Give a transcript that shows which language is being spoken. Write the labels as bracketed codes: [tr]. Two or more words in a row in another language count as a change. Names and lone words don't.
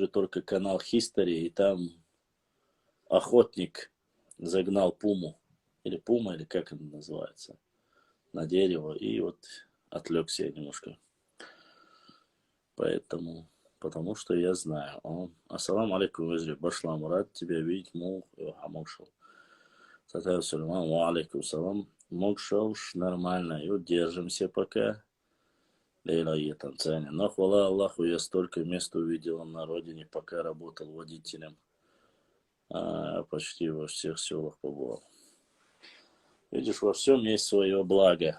[ru] только канал History, и там охотник загнал пуму, или пума, или как это называется, на дерево, и вот отвлекся я немножко. Поэтому, потому что я знаю. [ar] السلام عليكم, [ru] Вазри, Башлам, рад тебя видеть, Мухаммадшал. Татар Сулейман, [ar] عليكم السلام. [ru] Мокшауш, нормально, и вот держимся пока. Лейла и Танцания. Но хвала Аллаху, я столько мест увидел на родине, пока работал водителем. Почти во всех селах побывал. Видишь, во всем есть свое благо.